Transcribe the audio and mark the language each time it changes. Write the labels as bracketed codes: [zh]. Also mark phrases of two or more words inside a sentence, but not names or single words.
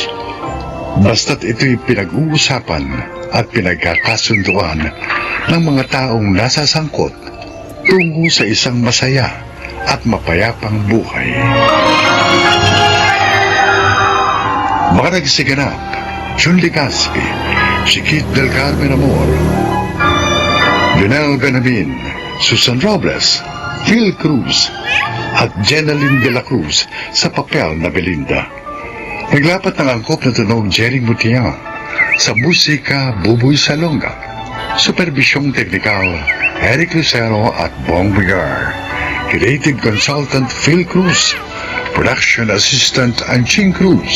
[tl] Basta't ito'y pinag-uusapan at pinagkakasunduan ng mga taong nasasangkot tungo sa isang masaya at mapayapang buhay. Mga nagsiganap, Jun Ligaspi, si Kit Del Carmen Amor, Lionel Benamin, Susan Robles, Phil Cruz, at Jenaline de la Cruz sa papel na Belinda. Naglapat ng angkop na tunog Jerry Mutiang, sa musika Buboy Salonga, supervisyong teknikal Eric Lucero at Bong Bigar, [en] creative consultant [tl] Phil Cruz, [en] production assistant [tl] Anching Cruz.